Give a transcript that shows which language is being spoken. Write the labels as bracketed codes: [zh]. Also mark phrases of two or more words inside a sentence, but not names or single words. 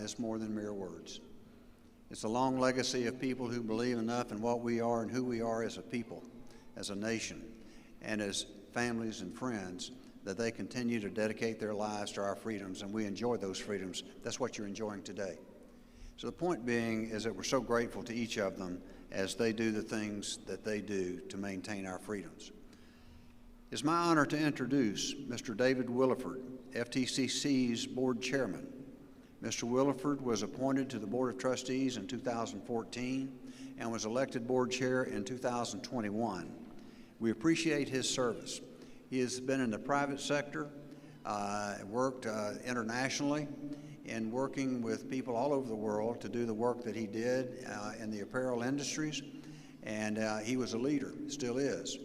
[en] It's more than mere words. It's a long legacy of people who believe enough in what we are and who we are as a people, as a nation, and as families and friends, that they continue to dedicate their lives to our freedoms, and we enjoy those freedoms. That's what you're enjoying today. So the point being is that we're so grateful to each of them as they do the things that they do to maintain our freedoms. It's my honor to introduce Mr. David Williford, FTCC's board chairman. Mr. Williford was appointed to the Board of Trustees in 2014 and was elected board chair in 2021. We appreciate his service. He has been in the private sector, worked internationally, in working with people all over the world to do the work that he did in the apparel industries, and he was a leader, still is.